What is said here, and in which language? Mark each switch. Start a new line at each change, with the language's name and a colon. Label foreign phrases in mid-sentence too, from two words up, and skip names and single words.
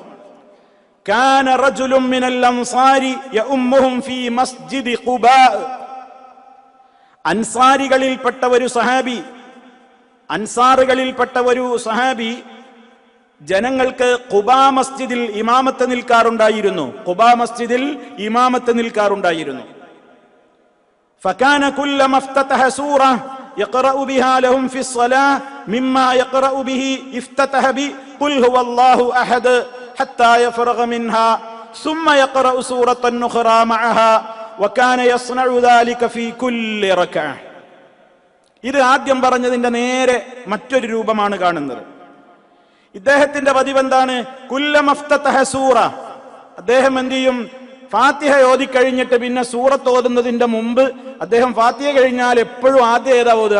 Arabic: كان رجل من الأنصار يؤمهم في مسجد قباء,
Malayalam: അൻസാറുകളിൽപ്പെട്ട ഒരു സഹാബി ജനങ്ങൾക്ക് ഖുബാ മസ്ജിദിൽ ഇമാമത്ത് നിൽക്കാറുണ്ടായിരുന്നു.
Arabic: فكان كلما افتتح سورة يقرأ بها لهم في الصلاة مما يقرأ به افتتح ب قل هو الله أحد حتى يفرغ منها ثم يقرأ سورة أخرى معها وكان يصنع ذلك في كل ركعة.
Malayalam: ഇത് ആദ്യം പറഞ്ഞതിന്റെ നേരെ മറ്റൊരു രൂപമാണ് കാണുന്നത്. ഇദ്ദേഹത്തിന്റെ പതിവ് എന്താണ്?
Arabic: كلما افتتح سورة,
Malayalam: അദ്ദേഹം എന്ത് ചെയ്യും? ഫാത്തിഹ ഓതിക്കഴിഞ്ഞിട്ട് പിന്നെ സൂറത്ത് ഓതുന്നതിന്റെ മുമ്പ് അദ്ദേഹം ഫാത്തിഹ കഴിഞ്ഞാൽ എപ്പോഴും ആദ്യം ഏതാ ഓതുക?